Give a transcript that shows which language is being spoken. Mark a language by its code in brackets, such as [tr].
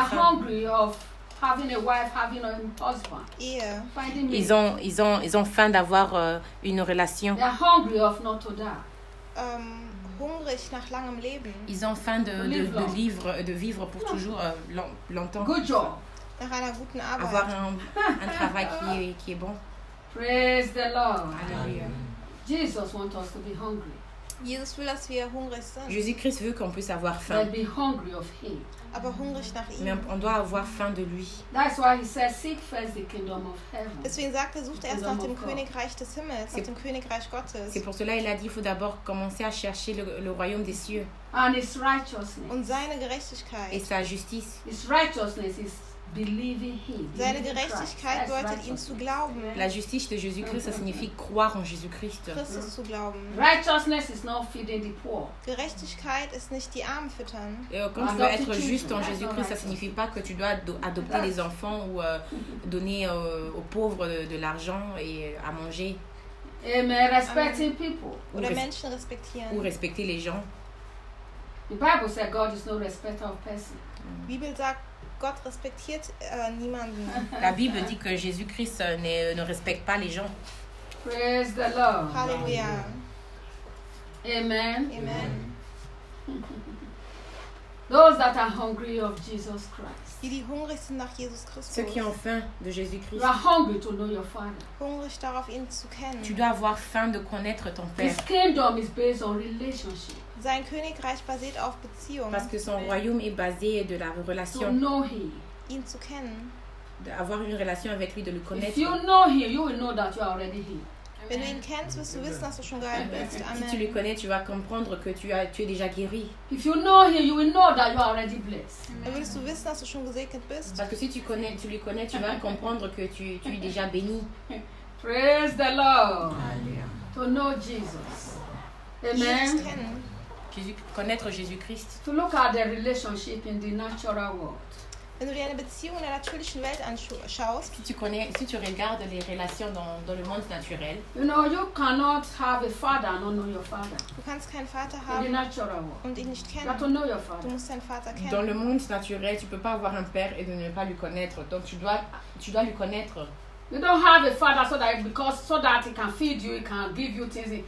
[en] are hungry of having a wife, having a husband. Yeah. Finding me. [fr] Ils ont faim d'avoir une relation. [en] They are hungry of not to die. [de] Hungrig nach langem Leben. [fr] Ils ont faim de vivre pour toujours longtemps. [en] Good job. [de] Nach einer guten Arbeit. [fr] Avoir un travail qui est bon. [en] Praise the Lord. Alleluia. Jesus wants us to be hungry. [de] Jesus will, dass wir hungrig sind. [fr] Jésus-Christ veut qu'on puisse avoir faim. [en] But be hungry of him. [de] Aber hungrig nach ihm. [fr] Mais on doit avoir faim de lui. [en] That's why he says, seek first the kingdom of heaven. [de] Deswegen sagt er, sucht erst nach dem Königreich des Himmels, nach dem Königreich Gottes. [fr] C'est pour cela il a dit, il faut d'abord commencer à chercher le royaume des cieux. [en] And his righteousness. [de] Und seine Gerechtigkeit. [fr] Et sa justice. [en] His righteousness is believing him. [de] Seine Gerechtigkeit bedeutet, ihm zu glauben. [fr] La justice de Jésus-Christ, ça signifie croire en Jésus-Christ. [de] Christus zu glauben. [en] Righteousness is not feeding the poor. [de] Gerechtigkeit ist nicht die Armen füttern. [fr] Quand tu veux être juste en Jésus-Christ, ça signifie pas que tu dois adopter les enfants ou donner aux pauvres de l'argent et à manger. [en] Amen. Respecting people. [fr] Ou les [de] Menschen respektieren. [fr] Ou respecter les gens. [en] The Bible says God is no respecter of person. [de] Bibel sagt, Gott respektiert niemanden. [fr] La Bible dit que Jésus-Christ ne respecte pas les gens. [en] Praise the Lord. Hallelujah. Amen. Amen. Those that are hungry of Jesus Christ. [de] Die hungrig sind nach Jesus Christus. [fr] Ceux qui ont faim de Jésus-Christ. [en] You are hungry to know your Father. [de] Hungrig darauf, ihn zu kennen. [fr] Tu dois avoir faim de connaître ton Père. [en] His kingdom is based on relationship. [de] Sein Königreich basiert auf Beziehung. [fr] Parce que son royaume est basé de la relation. [en] To know him. [de] Ihn zu kennen. [fr] D'avoir une relation avec lui, de le connaître. [en] If you know him, you will know that you are already him. [de] Wenn du ihn kennst, wirst du wissen, dass du schon geheilt bist. [en] Amen. [fr] Si tu le connais, tu vas comprendre que tu es déjà guéri. [en] If you know him, you will know that you are already blessed. [de] Wenn du wissen, dass du schon gesegnet bist. [fr] Parce que si tu le connais, tu vas comprendre que tu es déjà béni. [en] Praise the Lord. To know Jesus. Amen. [fr] Connaître Jésus-Christ. [en] To look at the relationship in the natural world. [de] Wenn du dir eine Beziehung in der natürlichen Welt anschaust, [fr] si tu regardes les relations dans le monde naturel, [en] you know, you cannot have a father and not know your father. [de] Du kannst keinen Vater haben [en] in the natural world. [de] Und ihn nicht kennen. [en] You have to know your father. [de] Du musst deinen Vater kennen. [fr] Dans le monde naturel, tu peux pas avoir un père et ne pas lui connaître. Donc tu dois lui connaître. [en] You don't have a father so that he can feed you, he can give you things.